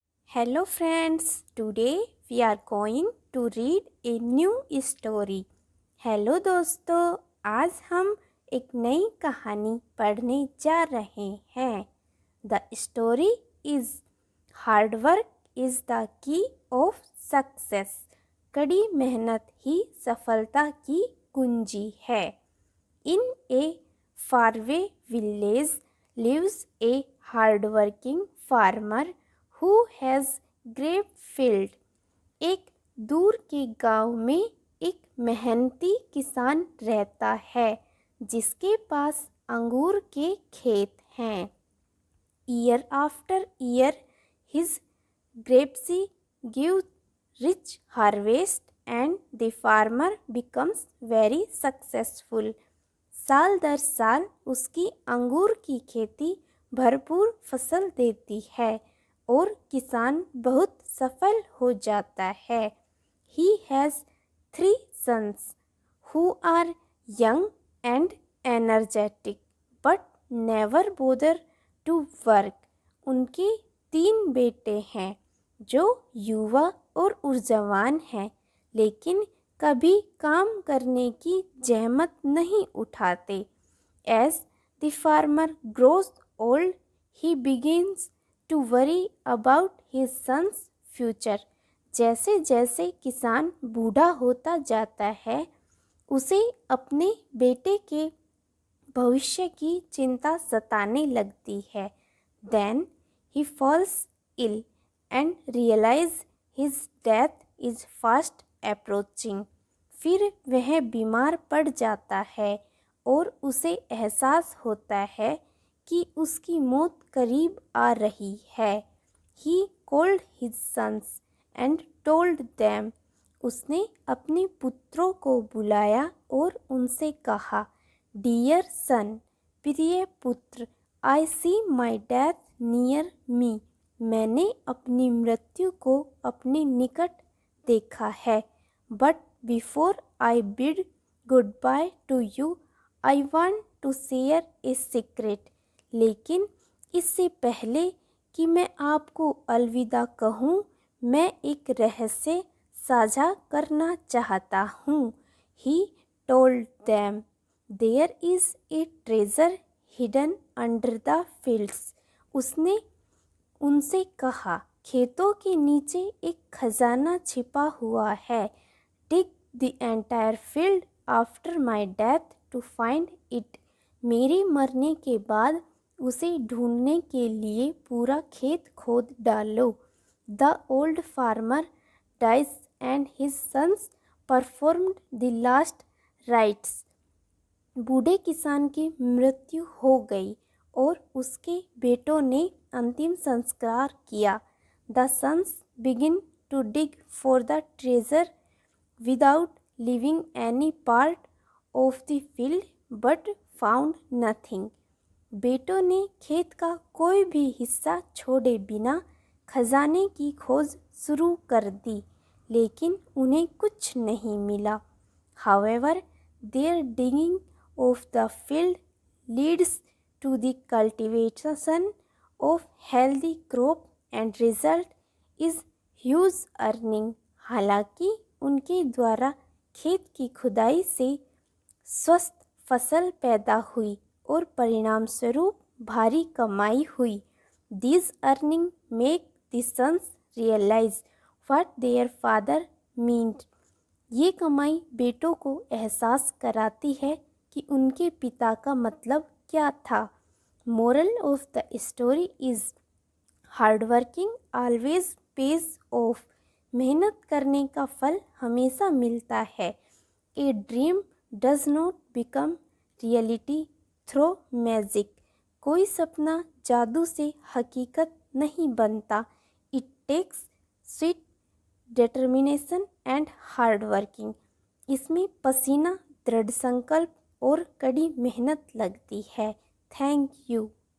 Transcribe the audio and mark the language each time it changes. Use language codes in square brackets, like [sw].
[en] Hello friends, today we are going to read a new story. [hi] Hello दोस्तों, आज हम एक नई कहानी पढ़ने जा रहे हैं. [en] The story is Hard work is the key of success. [hi] कड़ी मेहनत ही सफलता की कुंजी है. [en] In a faraway village lives a hardworking farmer who has grape field. [hi] एक दूर के गांव में एक मेहनती किसान रहता है जिसके पास अंगूर के खेत हैं. [en] Year after year his grapes give rich harvest and the farmer becomes very successful. [hi] साल दर साल उसकी अंगूर की खेती भरपूर फसल देती है और किसान बहुत सफल हो जाता है. [en] He has 3 sons who are young and energetic but never bother to work. [hi] उनके 3 बेटे हैं जो युवा और ऊर्जावान हैं लेकिन कभी काम करने की जहमत नहीं उठाते. [en] As the farmer grows old, he begins to worry about his son's future. [hi] जैसे जैसे किसान बूढ़ा होता जाता है उसे अपने बेटे के भविष्य की चिंता सताने लगती है. [en] Then he falls ill and realizes his death is fast approaching. [hi] फिर वह बीमार पड़ जाता है और उसे एहसास होता है कि उसकी मौत करीब आ रही है. [en] He called his sons and told them. [hi] उसने अपने पुत्रों को बुलाया और उनसे कहा, [en] Dear son, [hi] प्रिय पुत्र, [en] I see my death near me. [hi] मैंने अपनी मृत्यु को अपने निकट देखा है. [en] But before I bid goodbye to you, I want to share a secret. [hi] लेकिन इससे पहले कि मैं आपको अलविदा कहूँ, मैं एक रहस्य साझा करना चाहता हूँ. [en] He told them, There is a treasure hidden under the fields. [hi] उसने उनसे कहा, खेतों के नीचे एक खजाना छिपा हुआ है. [en] Dig the entire field after my death to find it. [hi] मेरे मरने के बाद उसे ढूंढने के लिए पूरा खेत खोद डालो. [en] The old farmer dies and his sons performed the last rites. [hi] बूढ़े किसान की मृत्यु हो गई और उसके बेटों ने अंतिम संस्कार किया. [en] The sons begin to dig for the treasure without leaving any part of the field but found nothing. [hi] बेटों ने खेत का कोई भी हिस्सा छोड़े बिना खजाने की खोज शुरू कर दी लेकिन उन्हें कुछ नहीं मिला. [en] However, their digging of the field leads to the cultivation of healthy crop and result is huge earning. [hi] हालांकि उनके द्वारा खेत की खुदाई से स्वस्थ फसल पैदा हुई और परिणाम स्वरूप भारी कमाई हुई. [en] These earning make the sons realize what their father meant. [hi] ये कमाई बेटों को एहसास कराती है कि उनके पिता का मतलब क्या था. [en] Moral of the story is hard working always pays off. [hi] मेहनत करने का फल हमेशा मिलता है. [en] A dream does not become reality through magic. [hi] कोई सपना जादू से हकीकत नहीं बनता. [en] It takes sweat determination and hard working. [hi] इसमें पसीना, दृढ़ संकल्प और कड़ी मेहनत लगती है. [en] Thank you.